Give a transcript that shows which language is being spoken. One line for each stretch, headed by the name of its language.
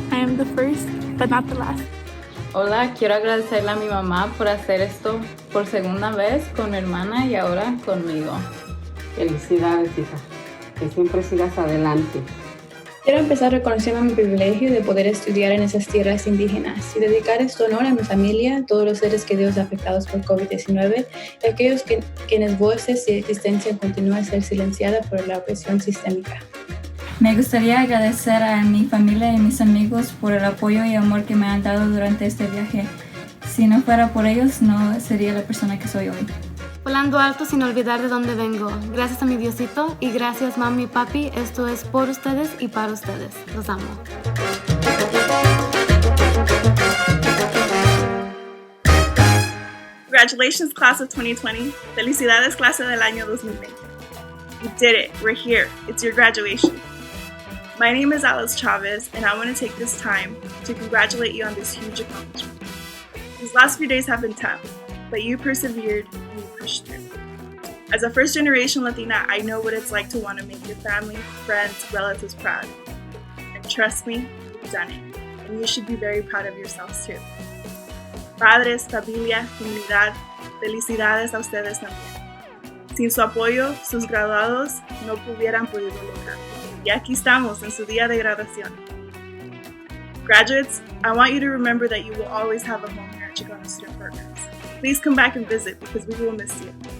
English: I am the first, but not the last.
Spanish: Hola, quiero agradecerle a mi mamá por hacer esto por segunda vez con mi hermana y ahora conmigo. Felicidades, hija. Que siempre sigas adelante. Quiero empezar reconociendo mi privilegio de poder estudiar en esas tierras indígenas y dedicar este honor a mi familia, a todos los seres queridos afectados por COVID-19 y a aquellos quienes voces y existencia continúa a ser silenciada por la opresión sistémica. Me gustaría agradecer a mi familia y mis amigos por el apoyo y amor que me han dado durante este viaje. Si no fuera por ellos, no sería la persona que soy hoy. Volando alto sin olvidar de dónde vengo. Gracias a mi Diosito y gracias mami y papi. Esto es por ustedes y para ustedes. Los amo.
English: Congratulations, class of 2020.
Spanish: Felicidades, clase del año 2020.
English: You did it. We're here. It's your graduation. My name is Alice Chavez, and I want to take this time to congratulate you on this huge accomplishment. These last few days have been tough, but you persevered and you pushed through. As a first-generation Latina, I know what it's like to want to make your family, friends, relatives proud. And trust me, you've done it. And you should be very proud of yourselves too.
Spanish: Padres, familia, comunidad, felicidades a ustedes también. Sin su apoyo, sus graduados no hubieran podido lograrlo. Y aquí estamos en su día de graduación.
English: Graduates, I want you to remember that you will always have a home here at Chicano Student Programs. Please come back and visit because we will miss you.